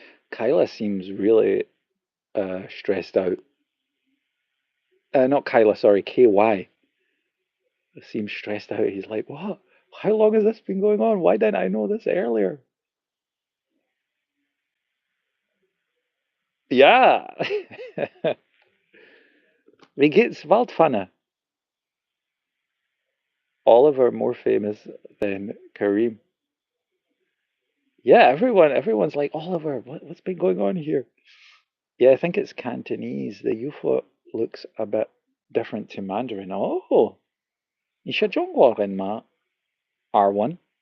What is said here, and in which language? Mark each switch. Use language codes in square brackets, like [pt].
[en] Kyla seems really stressed out. Not Kyla, sorry, KY seems stressed out. He's like, what? How long has this been going on? Why didn't I know this earlier? [de] Ja, wie geht's Waldpfanne? [en] Oliver more famous than Kareem. Yeah, everyone's like, Oliver, what's been going on here? Yeah, I think it's Cantonese. The UFO looks a bit different to Mandarin. [zh] Oh, 你是中国人吗?R1.